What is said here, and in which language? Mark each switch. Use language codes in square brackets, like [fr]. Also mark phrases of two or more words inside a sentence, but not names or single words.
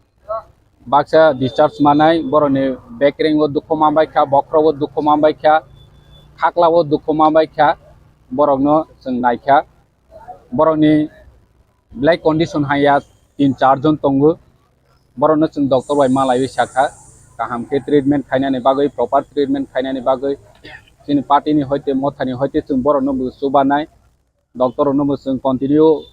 [trp] বাক্সা ডিসচার্জ মানাই বড়নি বেকরিং ও দুঃখ মামবাইখা বক্রব দুঃখ मामबायखा खाख्लाव दुःख मामबायखा बरकनो जों नायखा बरकनि ब्लाइक कंडिशन हाया 3-4 जन दंगो बरकनो जों डॉक्टर बाय मालाय साखा गाहामके ट्रिटमेंट खायनानि बागै [en] proper treatment [trp] खायनानि बागै जोंनि पार्टीनि हयते मथानि हयते जों बरकनो सुबानाय डॉक्टरनो जों कन्टिन्यू